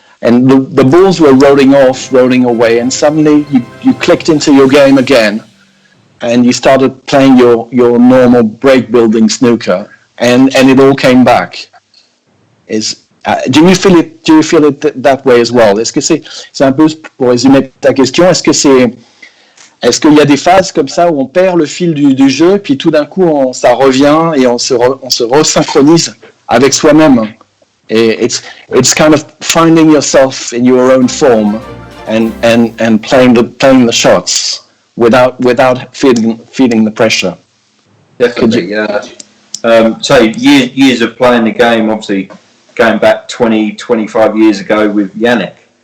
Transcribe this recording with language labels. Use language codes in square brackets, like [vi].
[en] and the balls were rolling away, and suddenly you clicked into your game again, and you started playing your normal break building snooker, and it all came back. Do you feel it that way as well? [fr] Est-ce que c'est un peu, pour résumer ta question, est-ce qu'il y a des phases comme ça où on perd le fil du jeu, puis tout d'un coup ça revient et on se resynchronise avec soi-même? [en] Et it's kind of finding yourself in your own form and playing the shots without feeling the pressure. Definitely, yeah. So years of playing the game, obviously going back 20-25 years ago with Yannick.